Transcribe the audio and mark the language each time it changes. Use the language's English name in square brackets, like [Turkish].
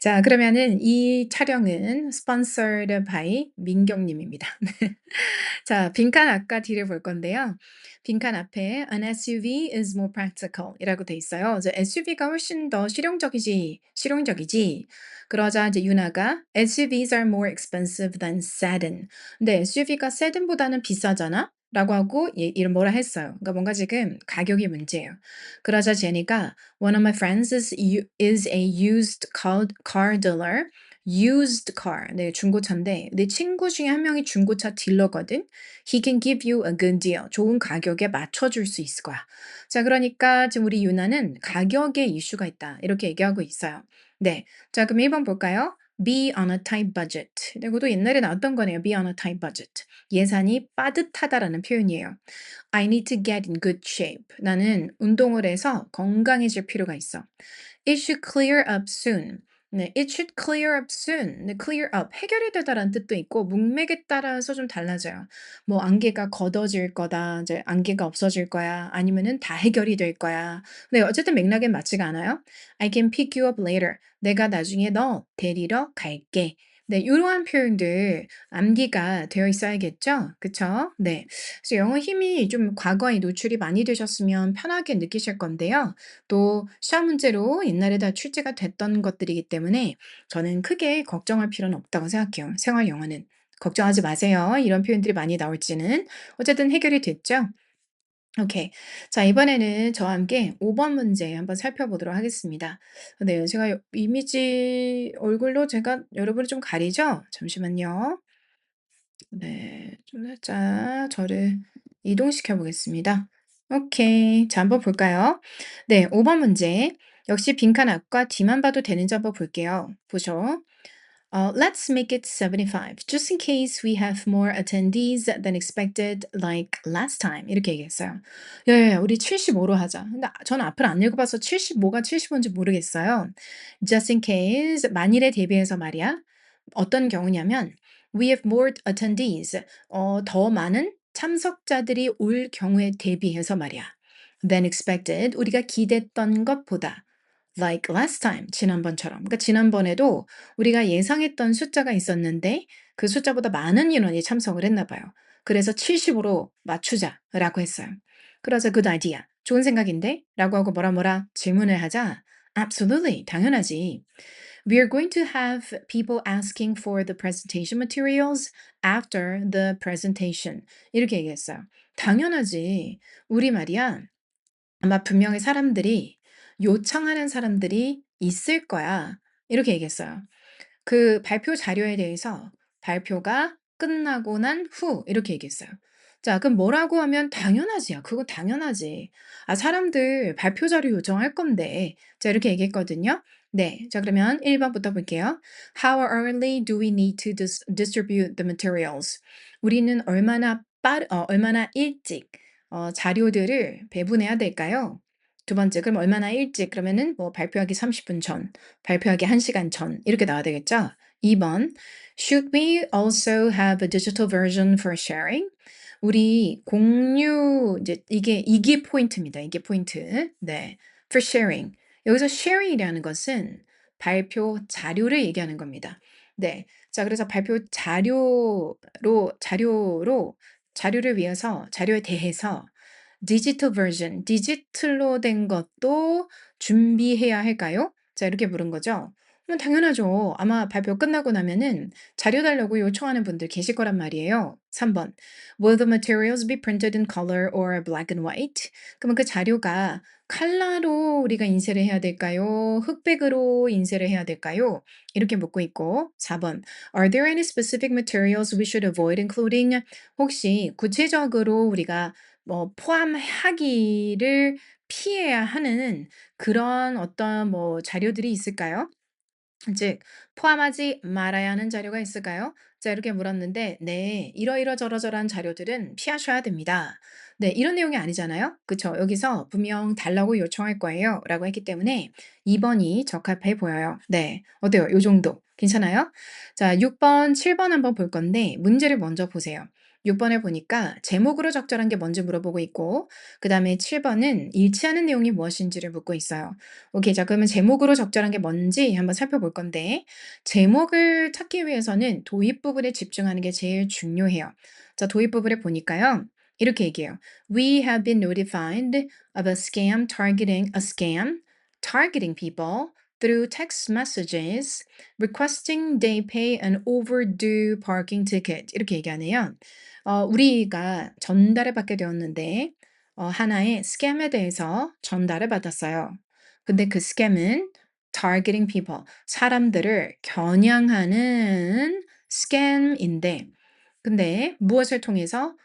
[Korean] 자, 그러면은 이 촬영은 [English] sponsored by [Korean] 민경 님입니다. 자, 빈칸 아까 뒤를 볼 건데요. 빈칸 앞에 [English] An SUV is more practical [Korean] 이라고 돼 있어요. 이제 SUV가 훨씬 더 실용적이지. 그러자 이제 유나가 [English] SUVs are more expensive than sedan. [Korean] 근데 SUV가 sedan보다는 비싸잖아? 라고 하고 이런 뭐라 했어요. 그러니까 뭔가 지금 가격이 문제예요. 그러자 제니가 [English] One of my friends is a used car dealer used car. [Korean] 네, 중고차인데 내 친구 중에 한 명이 중고차 딜러거든. [English] He can give you a good deal. [Korean] 좋은 가격에 맞춰줄 수 있을 거야. 자, 그러니까 지금 우리 유나는 가격에 이슈가 있다. 이렇게 얘기하고 있어요. 네. 자, 그럼 1번 볼까요? [English] Be on a tight budget. [Korean] 네, 이것도 옛날에 나왔던 거네요. [English] Be on a tight budget. [Korean] 예산이 빠듯하다라는 표현이에요. [English] I need to get in good shape. [Korean] 나는 운동을 해서 건강해질 필요가 있어. [English] It should clear up soon. 네, it should clear up soon. 네, clear up. [Korean] 해결이 되다라는 뜻도 있고, 문맥에 따라서 좀 달라져요. 뭐, 안개가 걷어질 거다. 이제 안개가 없어질 거야. 아니면은 다 해결이 될 거야. 네, 어쨌든 맥락엔 맞지가 않아요. [English] I can pick you up later. [Korean] 내가 나중에 너 데리러 갈게. 네, 이러한 표현들 암기가 되어 있어야겠죠? 그쵸? 네. 그래서 영어 힘이 좀 과거에 노출이 많이 되셨으면 편하게 느끼실 건데요. 또 시험 문제로 옛날에 다 출제가 됐던 것들이기 때문에 저는 크게 걱정할 필요는 없다고 생각해요. 생활 영어는. 걱정하지 마세요. 이런 표현들이 많이 나올지는. 어쨌든 해결이 됐죠? 오케이. 자, 이번에는 저와 함께 5번 문제 한번 살펴보도록 하겠습니다. 네, 제가 이미지 얼굴로 제가 여러분을 좀 가리죠? 잠시만요. 네. 좀 살짝 저를 이동시켜 보겠습니다. 오케이. 자, 한번 볼까요? 네. 5번 문제. 역시 빈칸 앞과 뒤만 봐도 되는지 한번 볼게요. 보죠. [English] Let's make it 75, just in case we have more attendees than expected, like last time. [Korean] 이렇게 얘기했어요. 예, 우리 75로 하자. 근데 저는 앞을 안 읽어봐서 75가 75인지 모르겠어요. [English] Just in case, [Korean] 만일에 대비해서 말이야. 어떤 경우냐면, [English] we have more attendees. [Korean] 더 많은 참석자들이 올 경우에 대비해서 말이야. [English] Than expected, [Korean] 우리가 기대했던 것보다. [English] Like last time, [Korean] 지난번처럼. 그러니까 지난번에도 우리가 예상했던 숫자가 있었는데 그 숫자보다 많은 인원이 참석을 했나 봐요. 그래서 70으로 맞추자라고 했어요. 그래서 [English] good idea. [Korean] 좋은 생각인데? 라고 하고 뭐라 뭐라 질문을 하자. [English] Absolutely. [Korean] 당연하지. [English] We are going to have people asking for the presentation materials after the presentation. [Korean] 이렇게 얘기했어요. 당연하지. 우리 말이야. 아마 분명히 사람들이 요청하는 사람들이 있을 거야. 이렇게 얘기했어요. 그 발표 자료에 대해서 발표가 끝나고 난 후 이렇게 얘기했어요. 자, 그럼 뭐라고 하면 당연하지야. 그거 당연하지. 아, 사람들 발표 자료 요청할 건데. 자, 이렇게 얘기했거든요. 네. 자, 그러면 1번부터 볼게요. [English] How early do we need to distribute the materials? [Korean] 우리는 얼마나 일찍 자료들을 배분해야 될까요? 두 번째, 그럼 얼마나 일찍? 그러면은 뭐 발표하기 30분 전, 발표하기 1시간 전 이렇게 나와야 되겠죠? [English] 2번, Should we also have a digital version for sharing? [Korean] 우리 공유 이제 이게 포인트입니다. 이게 포인트. 네. [English] For sharing. [Korean] 여기서 sharing이라는 것은 발표 자료를 얘기하는 겁니다. 네. 자, 그래서 발표 자료를 위해서 자료에 대해서 디지털 버전, 디지털로 된 것도 준비해야 할까요? 자, 이렇게 물은 거죠. 당연하죠. 아마 발표 끝나고 나면은 자료 달라고 요청하는 분들 계실 거란 말이에요. 3번. [English] Will the materials be printed in color or black and white? [Korean] 그러면 그 자료가 컬러로 우리가 인쇄를 해야 될까요? 흑백으로 인쇄를 해야 될까요? 이렇게 묻고 있고 4번. [English] Are there any specific materials we should avoid including? [Korean] 혹시 구체적으로 우리가 뭐 포함하기를 피해야 하는 그런 어떤 뭐 자료들이 있을까요? 즉 포함하지 말아야 하는 자료가 있을까요? 자, 이렇게 물었는데 네, 이러저러저러한 자료들은 피하셔야 됩니다. 네, 이런 내용이 아니잖아요. 그쵸? 여기서 분명 달라고 요청할 거예요. 라고 했기 때문에 2번이 적합해 보여요. 네, 어때요? 요 정도. 괜찮아요? 자, 6번, 7번 한번 볼 건데 문제를 먼저 보세요. 6번을 보니까 제목으로 적절한 게 뭔지 물어보고 있고 그 다음에 7번은 일치하는 내용이 무엇인지를 묻고 있어요. 오케이. 자, 그러면 제목으로 적절한 게 뭔지 한번 살펴볼 건데, 제목을 찾기 위해서는 도입 부분에 집중하는 게 제일 중요해요. 자, 도입 부분에 보니까요. 이렇게 얘기해요. [English] We have been notified of a scam targeting people through text messages requesting they pay an overdue parking ticket. [Korean] 이렇게 얘기하네요. 우리가 전달을 받게 되었는데, 하나의 스캠에 대해서 전달을 받았어요. 근데 그 스캠은 [English] targeting people. [Korean] 사람들을 겨냥하는 scam인데 근데 무엇을 통해서?